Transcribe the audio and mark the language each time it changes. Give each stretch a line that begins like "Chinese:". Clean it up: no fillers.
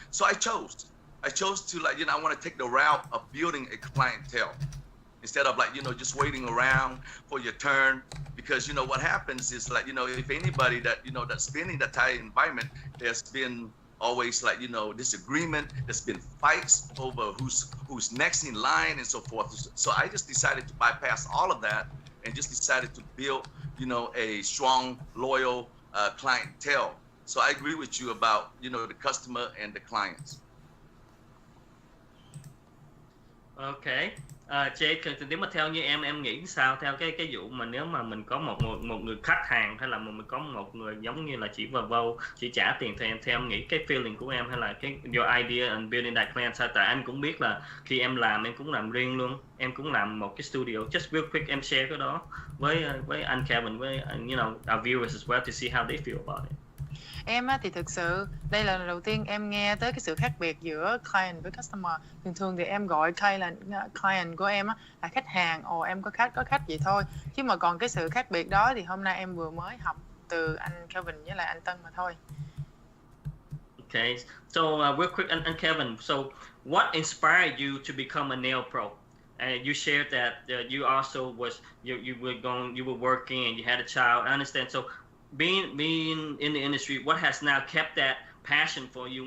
English: So I chose to I want to take the route of building a clientele instead of just waiting around for your turn, because what happens is if anybody that's been in that type of environment, there's been always disagreement, there's been fights over who's next in line and so forth. So I just decided to bypass all of that and just decided to build a strong, loyal clientele. So I agree with you about the customer and the clients. Okay.
Vietnamese: Jade, nếu mà theo như em nghĩ sao theo cái vụ mà nếu mà mình có một người khách hàng hay là mình có một người giống như là chỉ vào chỉ trả tiền thì theo em nghĩ cái feeling của em hay là cái
English: your idea and building that client,
Vietnamese: sao tại anh cũng biết là khi em làm em cũng làm riêng luôn, em cũng làm một cái studio.
English: Just real quick
Vietnamese: em
English: share
Vietnamese: cái đó với anh Kelvin, với
English: our viewers as well to see how they feel about it.
Vietnamese: Em thì thực sự đây là lần đầu tiên em nghe tới cái sự khác biệt giữa client với customer. Thường thì em gọi client của em là khách hàng, em có khách vậy thôi. Chứ mà còn cái sự khác biệt đó thì hôm nay em vừa mới học từ anh Kelvin với lại anh Tân mà thôi.
English: Okay, so real quick, and Kelvin, so what inspired you to become a nail pro? You shared that you also you were working and you had a child. I understand. So being in the industry, what has now kept that passion for you?